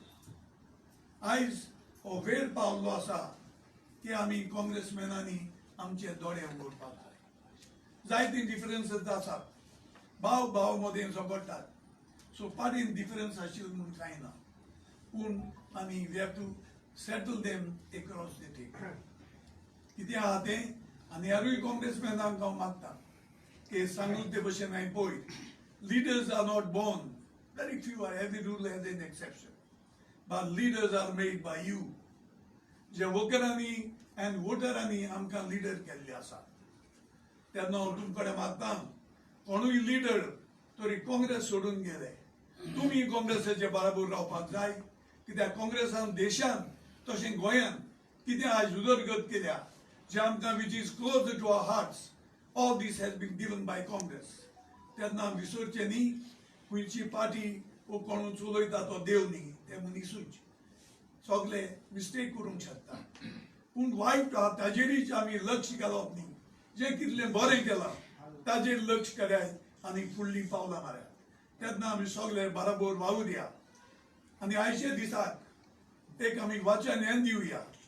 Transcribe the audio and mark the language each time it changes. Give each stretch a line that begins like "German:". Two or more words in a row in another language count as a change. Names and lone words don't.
Konkani: उडयलो आयज हो वेळ पावल्लो आसा की आमी काँग्रेसमॅनांनी आमचे दोळे उगडपाक जाय जायते डिफरन्सीस आसात भाव भाव मदें झगडटात सो पार्टीन डिफरन्स आशिल्लो म्हूण कांय ना पूण आमी
English: we have to settle them across the table
Konkani: कितें आहा तें आनी हेरूय काँग्रेसमॅनांक हांव मागता की सांगून ते भशेन हांवें पळय
English: leaders are not born. Very few are. Every rule has an exception. But leaders are made by you.
Konkani: जे वर्करांनी and वोटरांनी आमकां लीडर केल्ले आसा तेन्ना हांव तुमकडे मागता कोणूय लीडर तरी काँग्रेस सोडून गेले तुमी काँग्रेसाचे बराबर रावपाक जाय कित्याक काँग्रेसान देशान तशें गोंयान कितें आज उदरगत केल्या जे आमकां
English: which is close to our hearts all this has been given by Congress.
Konkani: तेन्ना विसरचे न्ही खंयची पार्टी वो कोण चलयता तो देव न्ही ते मनीसूच सगळे मिस्टेक करूंक शकता पूण वायट आहा ताजेरूच आमी लक्ष घालप न्ही जें कितलें बरें केलां ताजेर लक्ष करात आनी फुडलीं पावलां मारयात तेन्ना आमी सगळे बराबर वावूर या आनी आयचे दिसाक एक आमी वाचन हें दिवया